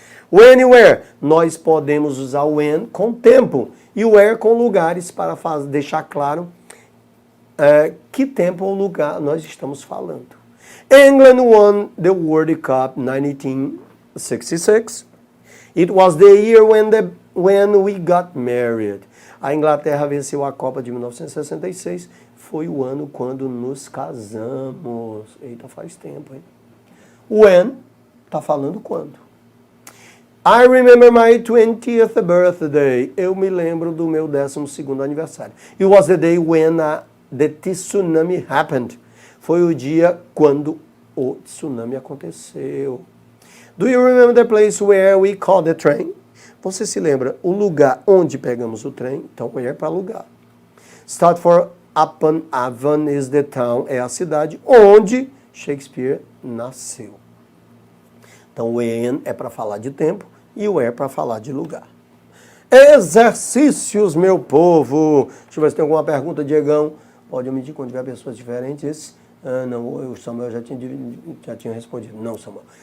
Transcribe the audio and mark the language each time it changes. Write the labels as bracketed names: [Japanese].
[Portuguese] O anywhere, nós podemos usar o when com tempo e o where com lugares para deixar claro que tempo ou lugar nós estamos falando. [English] England won the World Cup 1966. It was the year when we got married. [Portuguese] A Inglaterra venceu a Copa de 1966. Foi o ano quando nos casamos. Eita, faz tempo, hein? When tá falando quando. [English] I remember my 20th birthday. [Portuguese] Eu me lembro do meu 12º aniversário. [English] It was the day when the tsunami happened. [Portuguese] Foi o dia quando o tsunami aconteceu. [English] Do you remember the place where we caught the train? [Portuguese] Você se lembra o lugar onde pegamos o trem? Então, where para lugar. [English] Stratford upon Avon is the town. [Portuguese] É a cidade onde Shakespeare nasceu. Então, when é para falar de tempo e o where para falar de lugar. Exercícios, meu povo. Deixa eu ver se tem alguma pergunta, Diegão. Pode omitir quando tiver pessoas diferentes. Não, o Samuel já tinha respondido. Não, Samuel.